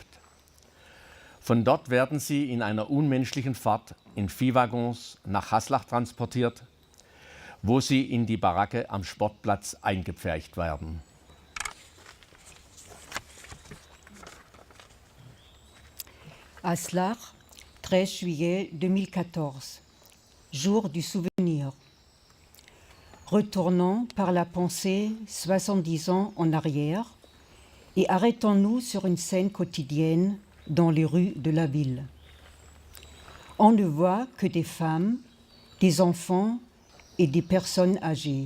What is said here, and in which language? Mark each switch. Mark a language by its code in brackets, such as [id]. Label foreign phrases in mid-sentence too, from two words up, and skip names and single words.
[de] Von dort werden sie in einer unmenschlichen Fahrt in Viehwaggons nach Haslach transportiert, wo sie in die Baracke am Sportplatz eingepfercht werden. [fr] Haslach, 13 juillet 2014, jour du souvenir. Retournons par la pensée 70 ans en arrière et arrêtons-nous sur une scène quotidienne dans les rues de la ville. On ne voit que des femmes, des enfants et des personnes âgées.